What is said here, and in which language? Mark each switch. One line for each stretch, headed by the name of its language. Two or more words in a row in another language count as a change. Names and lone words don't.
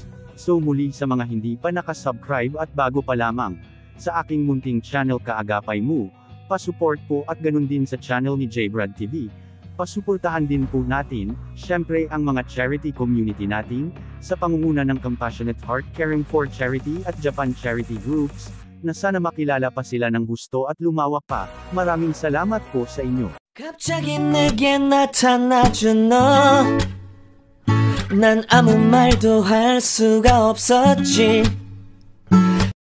Filipino: So muli sa mga hindi pa nakasubscribe at bago pa lamang, sa aking munting channel Kaagapay Mo, pasupport po at ganun din sa channel ni Jbrad TV. Pasuportahan din po natin, syempre ang mga charity community natin, sa pangunguna ng Compassionate Heart Caring for Charity at Japan Charity Groups, na sana makilala pa sila ng gusto at lumawak pa. Maraming salamat po sa inyo.
Korean: 갑자기 내게 나타나준 너, 난 아무 말도 할 수가 없었지.